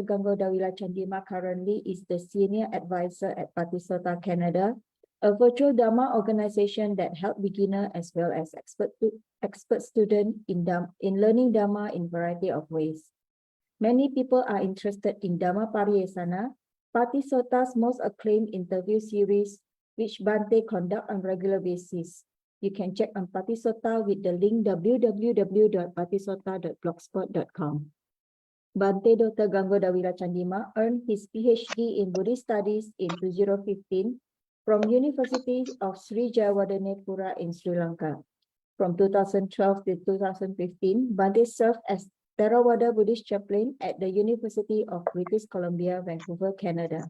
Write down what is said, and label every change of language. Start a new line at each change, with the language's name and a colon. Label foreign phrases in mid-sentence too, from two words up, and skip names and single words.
English: Ganggo Dawila Chandima, currently is the Senior Advisor at Patisota Canada, a virtual Dharma organization that helps beginner as well as expert student in learning Dharma in variety of ways. Many people are interested in Dhamma Pariyesana, Patisota's most acclaimed interview series, which Bhante conduct on regular basis. You can check on Patisota with the link www.patisota.blogspot.com. Bhante Dr. Ganggo Dawila Chandima earned his PhD in Buddhist Studies in 2015 from University of Sri Jayawardenepura in Sri Lanka. From 2012 to 2015, Bhante served as Theravada Buddhist chaplain at the University of British Columbia, Vancouver, Canada.